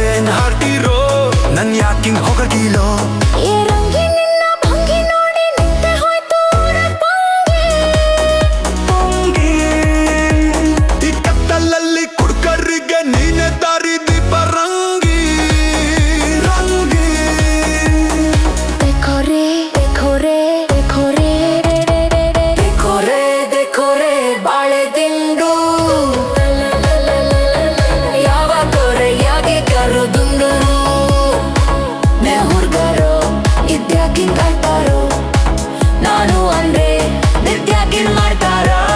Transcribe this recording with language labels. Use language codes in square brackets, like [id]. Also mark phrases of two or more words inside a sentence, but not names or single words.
[kn] ಹಾಡ್ತಿರೋ ನನ್ ಯಾಕಿಂಗ್ ಹೊಗಗಿಲೋ ಈ ರಂಗಿ ನಿನ್ನ ಭಂಗಿ ನೋಡಿ ನಿಂತೆ ಹೋಯ್ತು ಊರ ಪಂಗಿ. ಈ ಕತ್ತಲಲ್ಲಿ ಕುಡ್ಕರಿಗೆ ನೀನೆ ದಾರಿ ದೀಪ ರಂಗಿ ರಂಗಿ [hi] देखो रे देखो रे देखो रे देखो रे देखो रे [kn] ಬಾಳೆ ದಿಂಡು ಯಾವ ತೊರೆಯಾಗೆ ಕರುದುಂಡರು ನೇ ಹುಡುಗರು ಇದ್ಯಾಕಿಂಗ್ ಆಡ್ತಾರೋ ನಾನು ಅಂದ್ರೆ ನಿತ್ಯಾಕಿಂಗ್ ಮಾಡ್ತಾರೋ